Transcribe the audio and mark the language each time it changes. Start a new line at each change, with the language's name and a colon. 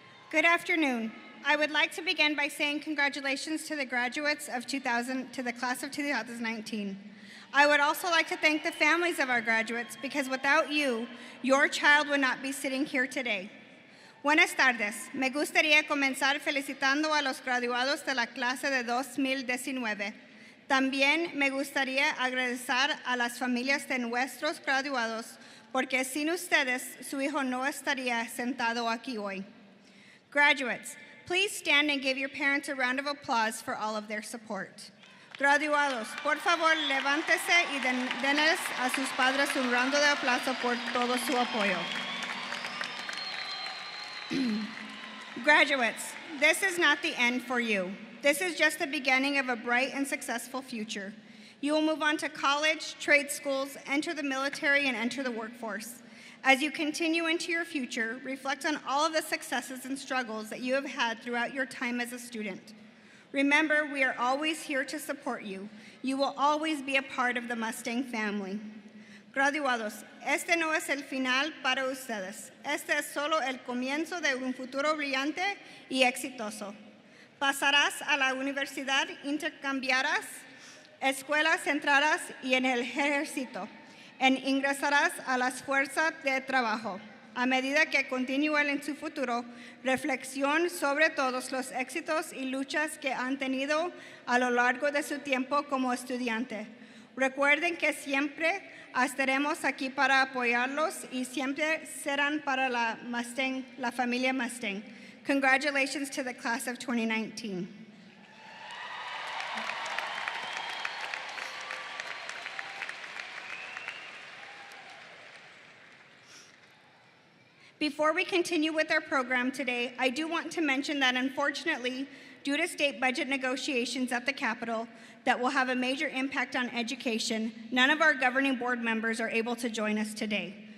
English: Good afternoon. I would like to begin by saying congratulations to the graduates of the class of 2019. I would also like to thank the families of our graduates because without you, your child would not be sitting here today.
Spanish: Buenas tardes. Me gustaría comenzar felicitando a los graduados de la clase de 2019. También me gustaría agradecer a las familias de nuestros graduados porque sin ustedes su hijo no estaría sentado aquí hoy.
English: Graduates, please stand and give your parents a round of applause for all of their support.
Spanish: Graduados, por favor, levántese y denles a sus padres un round de aplauso por todo su apoyo.
English: Graduates, this is not the end for you. This is just the beginning of a bright and successful future. You will move on to college, trade schools, enter the military, and enter the workforce. As you continue into your future, reflect on all of the successes and struggles that you have had throughout your time as a student. Remember, we are always here to support you. You will always be a part of the Mustang family.
Spanish: Graduados, este no es el final para ustedes. Este es solo el comienzo de un futuro brillante y exitoso. Pasarás a la universidad, intercambiarás escuelas, entrarás y en el ejército. Ingresarás a las fuerzas de trabajo. A medida que continúen en su futuro, reflexión sobre todos los éxitos y luchas que han tenido a lo largo de su tiempo como estudiante. Recuerden que siempre estaremos aquí para apoyarlos y siempre serán para la familia Mustang.
English: Congratulations to the class of 2019. Before we continue with our program today, I do want to mention that unfortunately, due to state budget negotiations at the Capitol that will have a major impact on education, none of our governing board members are able to join us today.